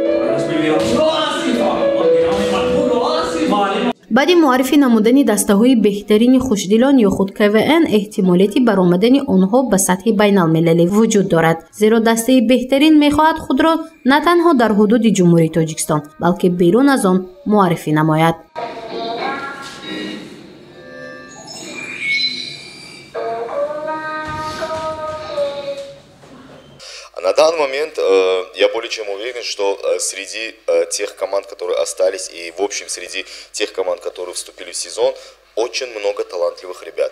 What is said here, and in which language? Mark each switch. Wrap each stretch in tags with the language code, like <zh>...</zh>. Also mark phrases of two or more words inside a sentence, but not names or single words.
<tg>بعد معرفی نمودن دسته های بهترین خوشدلان یا خود KVN احتمالاتی برآمدن آنها به سطح بین المللی وجود دارد، زیرا دسته بهترین میخواهد خود را نه تنها در حدود جمهوری تاجیکستان بلکه بیرون از آن معرفی نماید.</tg> <ru>На данный момент я более чем уверен, что среди тех команд, которые остались, и в общем среди тех команд, которые вступили в сезон, очень много талантливых ребят.</ru>